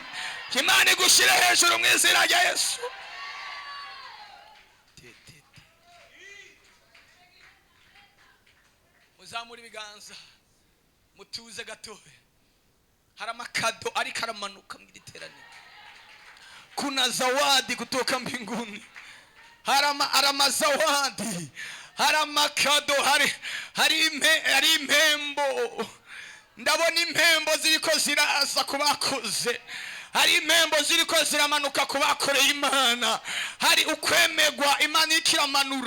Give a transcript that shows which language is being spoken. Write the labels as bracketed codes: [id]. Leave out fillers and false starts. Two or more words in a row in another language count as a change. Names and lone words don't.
[rw] Imana igushire hejuru mu izina rya Yesu. Muzamura ibiganza mutuze gatoya. Hari amakado ariko aramanuka mu giteraniro. [sw] Kuna zawadi kutoka mbinguni. [rw] Hari amazawadi. Hari amakado, hari impembo. Ndabona impembo ziriko ziraza kubakoze. Hari impembo ziriko ziramanuka kubakoreye Imana. Hari ukwemegwa Imana ikiramanura.